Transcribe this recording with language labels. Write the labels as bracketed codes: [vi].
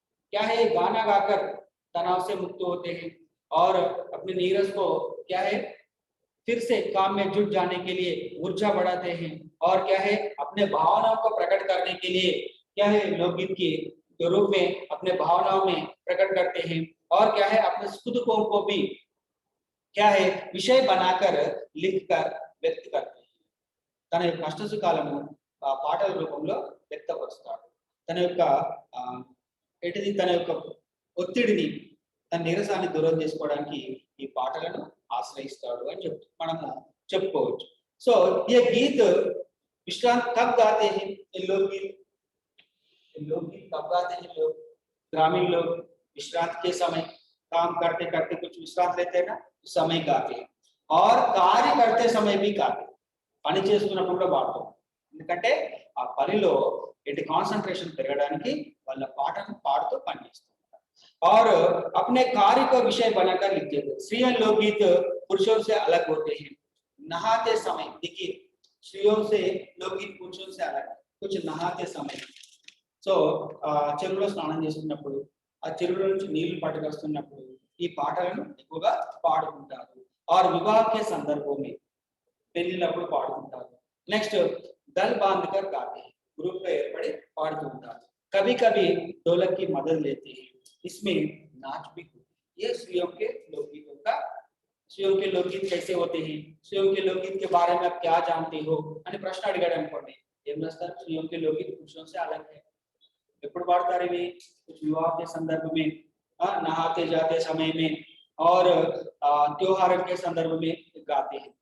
[hi] क्या है, ये गाना गाकर तनाव से मुक्त होते हैं और अपने नीरस को क्या है, फिर से काम में जुट जाने के लिए ऊर्जा बढ़ाते हैं। और क्या है, अपने भावनाओं को प्रकट करने के लिए क्या है, लोकगीत के रूप में अपने भावनाओं में प्रकट करते हैं। और क्या है, अपने सुख दुखों को भी क्या है, विषय बनाकर लिखकर व्यक्त करते हैं। [te] తన యొక్క కష్ట సుఖాలను పాటల రూపంలో వ్యక్తపరుస్తాడు. తన యొక్క ఏంటిది, తన యొక్క ఒత్తిడిని, తన నీరసాన్ని దూరం చేసుకోవడానికి ఈ పాటలను ఆశ్రయిస్తాడు అని మనము చెప్పుకోవచ్చు. [hi] సో ये गीत विश्रांत कब गाते हैं, ये लोकगीत कब गाते हैं लोग, ग्रामीण लोग विश्रांत के समय, काम करते करते कुछ विश्रांत लेते हैं ना, उस समय गाते हैं। और कार्य करते समय भी गाते हैं, [te] పని చేస్తున్నప్పుడు కూడా పాడతాం, ఎందుకంటే ఆ పనిలో ఏంటి, కాన్సంట్రేషన్ పెరగడానికి వాళ్ళ పాటను పాడుతూ పని చేస్తారు। [hi] और अपने कार्य को विषय बनाकर लिखते थे। स्त्रियों लोकगीत पुरुषों से अलग होते हैं। नहाते समय देखिए, स्त्रियों से लोकगीत पुरुषों से अलग, कुछ नहाते समय, [te] సో చెరువులో స్నానం చేస్తున్నప్పుడు, ఆ చెరువులో నుంచి నీళ్లు పట్టుకొస్తున్నప్పుడు ఈ పాటలను ఎక్కువగా పాడుకుంటారు। [hi] और विवाह के संदर्भों में [te] పెళ్లిళ్ళప్పుడు పాడుకుంటారు। [hi] నెక్స్ట్ దల్ బాంధకర్ गाते हैं, ग्रुप में [te] ఏర్పడి పాడుతూ ఉంటారు। [hi] कभी कभी ढोलक की मदद लेते हैं, इसमें नाच भी होते हैं। ये स्त्रियों के लोकगीतों का, स्त्रियों के लोकगीत कैसे होते हैं, स्त्रियों के लोकगीत के बारे में आप क्या जानते हो [te] అని ప్రశ్న అడిగాడు అనుకోండి, ఏం రాస్తారు, [hi] स्त्रियों के लोकगीत पुरुषों से अलग है। [te] ఎప్పుడు పాడతారు ఇవి, [hi] कुछ विवाह के संदर्भ में, नहाते जाते समय में, और त्योहार के संदर्भ में गाते हैं।